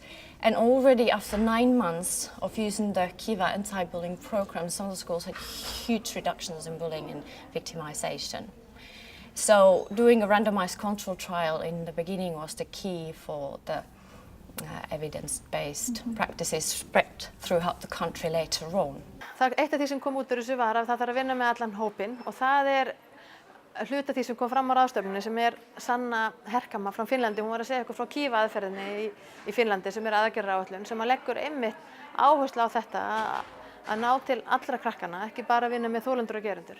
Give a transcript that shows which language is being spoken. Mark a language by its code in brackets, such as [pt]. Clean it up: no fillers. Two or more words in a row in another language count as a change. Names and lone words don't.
[en] And already after 9 months of using the KIVA anti-bullying program, some of the schools had huge reductions in bullying and victimization. So doing a randomized control trial in the beginning was the key for the evidence-based practices spread throughout the country later on. [is] Eitt af því sem kom út úr þessu var að það þarf að vinna með allan hópinn og það hluta því sem kom fram á ráðstefnunni sem Sanna Herkama frá Finnlandi. Hún var að segja okkur frá KIVA aðferðinni í Finnlandi sem aðgerðaráætlun sem leggur einmitt áherslu á þetta að ná til allra krakkana, ekki bara vinna með þolendur og gerendur.